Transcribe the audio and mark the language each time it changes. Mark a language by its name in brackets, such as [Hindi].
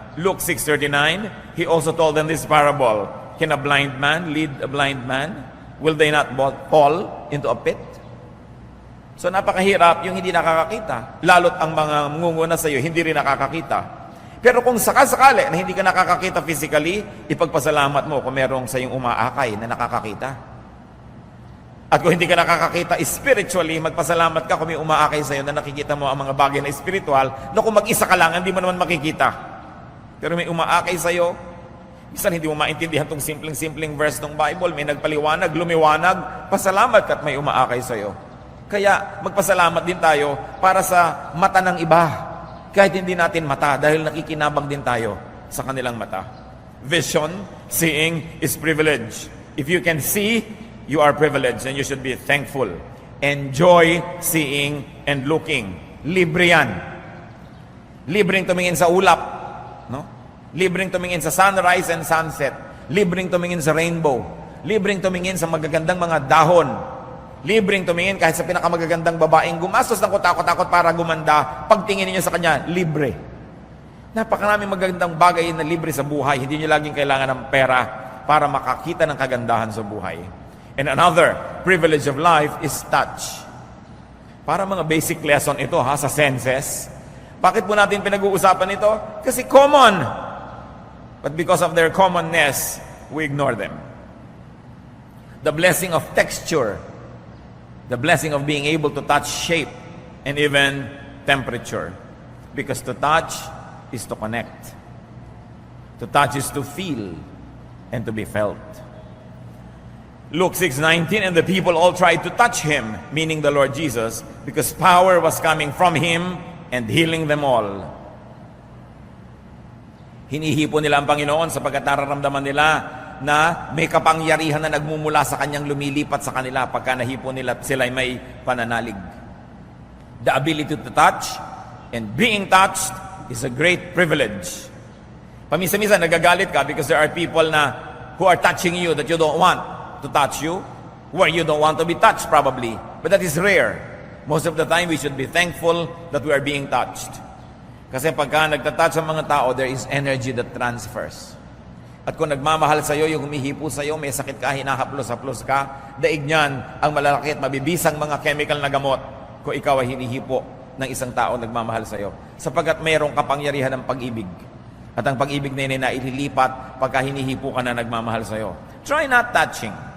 [English] Luke 6:39, He also told them this parable. Can a blind man lead a blind man? Will they not both fall into a pit? [Filipino] So napakahirap yung hindi nakakakita. Lalo't ang mga munguna sa iyo, hindi rin nakakakita. Pero kung sakasakali na hindi ka nakakakita physically, ipagpasalamat mo kung merong sa iyong umaakay na nakakakita. At kung hindi ka nakakakita spiritually, magpasalamat ka kung may umaakay sa iyo na nakikita mo ang mga bagay na spiritual, na kung mag-isa ka lang, hindi mo naman makikita. Pero may umaakay sa iyo, minsan hindi mo maintindihan tong simpleng verse ng Bible, may nagpaliwanag, lumiwanag, pasalamat ka at may umaakay sa iyo. Kaya magpasalamat din tayo para sa mata ng iba. Kahit hindi natin mata, dahil nakikinabang din tayo sa kanilang mata. [English] Vision, seeing, is privilege. If you can see, you are privileged and you should be thankful. Enjoy seeing and looking. [Filipino] Libre yan. Libreng tumingin sa ulap. No? Libreng tumingin sa [English] sunrise and sunset. [Filipino] Libreng tumingin sa rainbow. Libreng tumingin sa magagandang mga dahon. Libreng tumingin kahit sa pinakamagagandang babaeng gumastos ng kutakot-takot para gumanda, pagtingin niyo sa kanya, libre. Napakaraming magagandang bagay na libre sa buhay. Hindi niyo laging kailangan ng pera para makakita ng kagandahan sa buhay. [English] And another privilege of life is touch. [Filipino] Para mga basic lesson ito sa senses. Bakit po natin pinag-uusapan ito? Kasi common. [English] But because of their commonness, we ignore them. The blessing of texture, the blessing of being able to touch shape and even temperature. Because to touch is to connect. To touch is to feel and to be felt. Luke 6:19, and the people all tried to touch him, meaning the Lord Jesus, because power was coming from him and healing them all. [Filipino] Hinihipo nila ang Panginoon sapagkat nararamdaman nila na may kapangyarihan na nagmumula sa kanyang lumilipat sa kanila pagka nahipo nila at sila may pananalig. [English] The ability to touch and being touched is a great privilege. [Filipino] Paminsan-minsan nagagalit ka [English] because there are people na who are touching you that you don't want to touch you, where you don't want to be touched probably. But that is rare. Most of the time, we should be thankful that we are being touched. [Filipino] Kasi pagka nagtatouch ang mga tao, [English] there is energy that transfers. [Filipino] At kung nagmamahal sa'yo, yung humihipo sa'yo, may sakit ka, hinahaplos-haplos ka, daig niyan ang malalaki at mabibisang mga chemical na gamot kung ikaw ay hinihipo ng isang tao nagmamahal sa'yo. Sapagkat mayroong kapangyarihan ng pag-ibig. At ang pag-ibig na yun ay naililipat pagka hinihipo ka na nagmamahal sa'yo. [English] Try not touching.